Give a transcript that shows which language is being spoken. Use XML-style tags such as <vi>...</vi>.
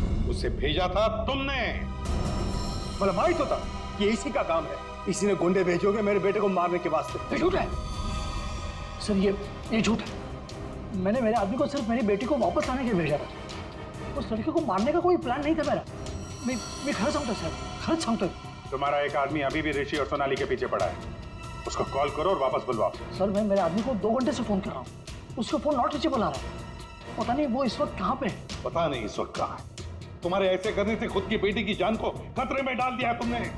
<hi>उसे भेजा था तुमने.</hi> <mr>मला माहित होता कि</mr> <hi>इसी का काम है. इसी ने गुंडे भेजोगे मेरे बेटे को मारने के वास्ते. ये झूठ है सर. ये झूठ है. मैंने मेरे आदमी को सिर्फ मेरी बेटी को वापस लाने के लिए भेजा था. उस लड़के को मारने का कोई प्लान नहीं था मेरा.</hi> <mr>मैं खरं सांगतो सर, खरंच सांगतोय.</mr> <hi>तुम्हारा एक आदमी अभी भी ऋषि और सोनाली के पीछे पड़ा है. उसको कॉल करो और वापस बुलवाओ. सर मैं मेरे आदमी को 2 घंटे से फोन कर रहा हूँ. उसका फोन नॉट रीचेबल आ रहा है. पता नहीं वो इस वक्त कहाँ पे है. पता नहीं इस वक्त कहाँ है. तुम्हारे ऐसे करने से खुद की बेटी की जान को खतरे में डाल दिया है तुमने.</hi>